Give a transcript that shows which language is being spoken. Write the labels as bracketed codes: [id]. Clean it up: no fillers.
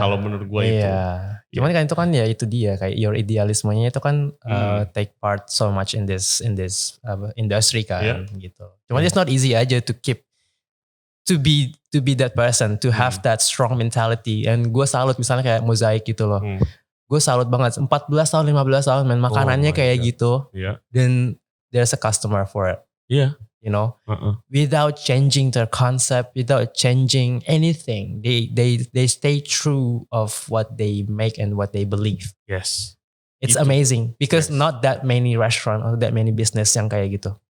[id] Kalau menurut gue itu. Cuman kan itu kan ya itu dia kayak your idealismenya itu kan [en] take part so much in this industry [id] kan gitu. Cuman it's not easy aja to keep to be that person, to have that strong mentality. And gue salut misalnya kayak Mosaic gitu loh. Gue salut banget 14 tahun 15 tahun main makanannya kayak gitu. Dan [en] there's a customer for it. [id] Iya. [en] You know, without changing their concept, without changing anything, they stay true of what they make and what they believe. Yes, it's amazing because not that many restaurant or that many business [id] yang kayak gitu.